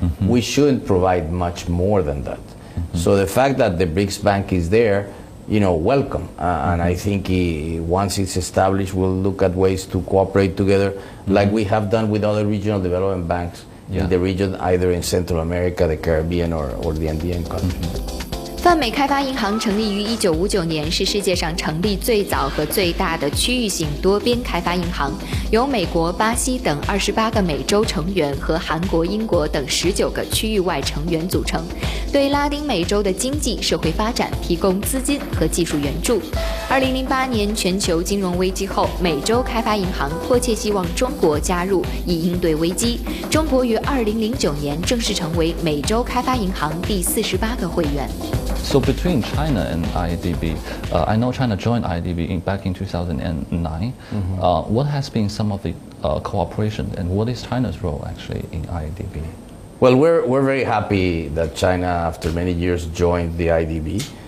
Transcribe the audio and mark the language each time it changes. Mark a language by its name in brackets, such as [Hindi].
[English] We shouldn't provide much more than that. So the fact that the BRICS Bank is there, welcome. And I think once it's established, we'll look at ways to cooperate together like we have done with other regional development banks in the region, either in Central America, the Caribbean, or the Andean countries. [Chinese] 泛美开发银行成立于1959年，是世界上成立最早和最大的区域性多边开发银行，由美国、巴西等28个美洲成员和韩国、英国等19个区域外成员组成，对拉丁美洲的经济社会发展提供资金和技术援助。 2008年全球金融危机后，美洲开发银行迫切希望中国加入，以应对危机。中国于2009年正式成为美洲开发银行第48个会员。 [English] So between China and IDB, I know China joined IDB back in 2009. What has been some of the cooperation, and what is China's role actually in IDB? Well, we're very happy that China, after many years, joined the IDB.